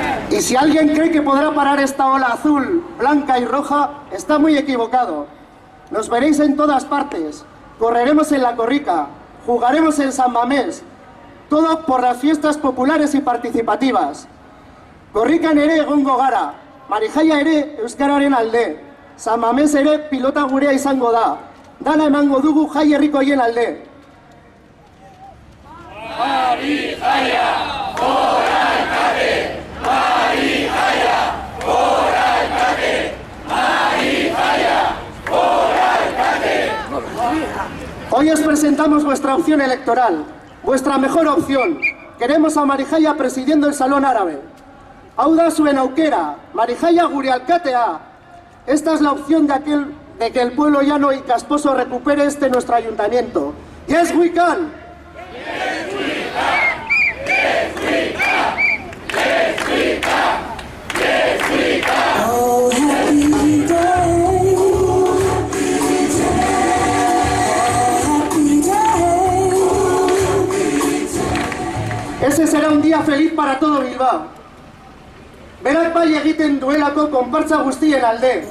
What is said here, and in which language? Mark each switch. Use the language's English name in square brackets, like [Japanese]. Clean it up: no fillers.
[Spanish] Y si alguien cree que podrá parar esta ola azul, blanca y roja, está muy equivocado. Nos veréis en todas partes. Correremos en la Corrica, jugaremos en San Mamés, todo por las fiestas populares y participativas. [Basque] Korrikan ere egongo gara, Marijaia ere euskararen alde, San Mamés ere pilota gurea izango da, dana emango dugu jai herrikoien alde. [Spanish] Hoy os presentamos vuestra opción electoral, vuestra mejor opción. Queremos a Marijaia presidiendo el Salón Árabe. [Basque] Hau da zuen aukera, Marijaia gure alkatea. [Spanish] Esta es la opción de que el pueblo llano y casposo recupere nuestro ayuntamiento. [English] Yes, we can. Oh, happy day. Happy day. [Spanish] Ese será un día feliz para todo Bilbao. [Basque] Berak bai egiten duelako konpartza guztien alde.